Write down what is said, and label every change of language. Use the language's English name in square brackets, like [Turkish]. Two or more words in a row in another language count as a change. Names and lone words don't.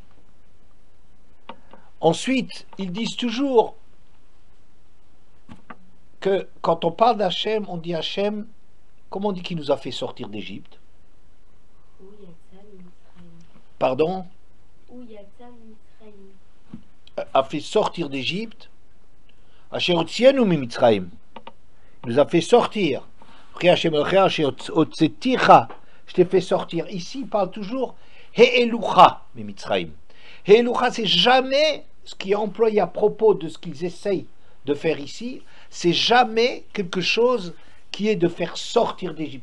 [French] Ensuite, ils disent toujours que quand on parle d'Hachem, on dit Hachem, comment on dit qu'il nous a fait sortir d'Égypte? Pardon? A fait sortir d'Égypte. [Hebrew] אשר הוציאנו ממצרים. [French] Il nous a fait sortir. Je t'ai fait sortir. Ici, il parle toujours [Hebrew] העלוך ממצרים. [French] He'elucha, c'est jamais ce qui est employé à propos de ce qu'ils essayent de faire ici. C'est jamais quelque chose qui est de faire sortir d'Égypte.